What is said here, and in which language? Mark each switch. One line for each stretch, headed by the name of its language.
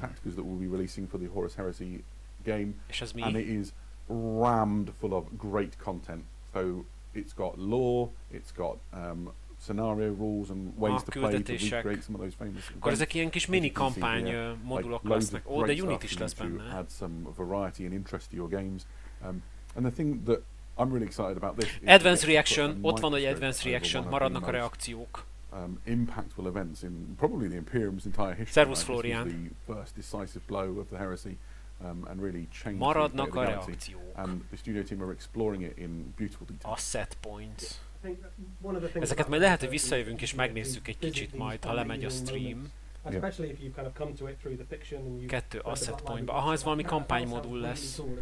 English: Tacticas that we'll be releasing for the Horus Heresy game.
Hungarian: És az mi?
English: And it is rammed full of great content. So it's got lore, it's got scenario rules and ways to play to recreate some of those famous events.
Hungarian: Akkor ezek ilyen kis mini kampány modulok lesznek. Ó, de Unit is lesz benne.
English: Add some variety and interest to your games. And the thing that I'm really excited about this is
Hungarian: Advanced Reaction, ott van, hogy Advanced Reaction, maradnak a reakciók.
English: Impactful events in probably the Imperium's entire history.
Hungarian: Servus Florian.
English: The first decisive blow of the heresy, and really changed
Hungarian: maradnak a reakciók.
English: And the studio team are exploring it in beautiful detail. A set points.
Hungarian: Ezeket majd lehet, hogy visszajövünk és megnézzük egy kicsit majd, ha lemegy a stream. 2 asset pointba. Aha, ez valami kampánymodul lesz.